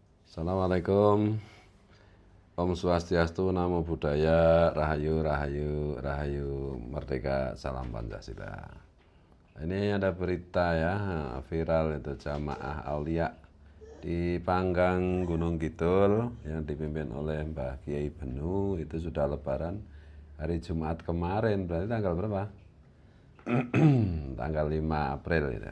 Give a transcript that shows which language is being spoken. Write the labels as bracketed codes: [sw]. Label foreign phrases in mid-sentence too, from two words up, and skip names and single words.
[id] Assalamualaikum. Om Swastiastu, Namo Buddhaya, Rahayu, Rahayu, Rahayu, Merdeka, Salam Pancasila. Ini ada berita ya, viral itu jamaah Aulia di Panggang Gunung Kidul yang dipimpin oleh Mbah Kiai Benu itu sudah lebaran hari Jumat kemarin, berarti tanggal berapa? Tanggal 5 April itu.